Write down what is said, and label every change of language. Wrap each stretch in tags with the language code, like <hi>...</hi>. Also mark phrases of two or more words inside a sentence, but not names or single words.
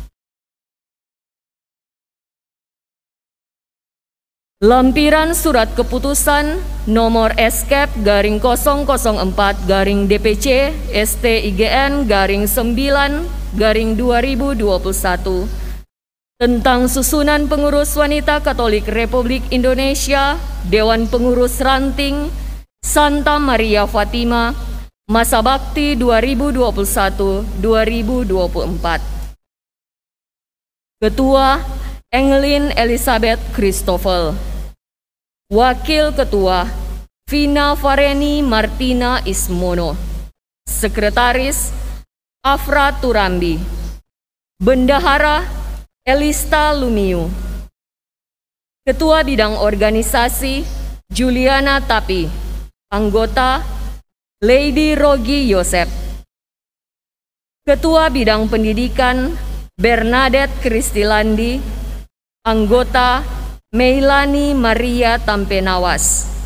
<id>Lampiran Surat Keputusan nomor Eskep garing 004 garing DPC STIGN garing 9 garing 2021 tentang susunan pengurus wanita Katolik Republik Indonesia, Dewan Pengurus Ranting Santa Maria Fatima, masa bakti 2021-2024. Ketua, Engelin Elizabeth Christoffel. Wakil Ketua, Vina Fareni Martina Ismono. Sekretaris, Afra Turambi. Bendahara, Elista Lumiu. Ketua Bidang Organisasi, Juliana Tapi. Anggota, Lady Rogi Yosep. Ketua Bidang Pendidikan, Bernadette Kristilandi. Anggota, Meilani Maria Tampenawas.</id>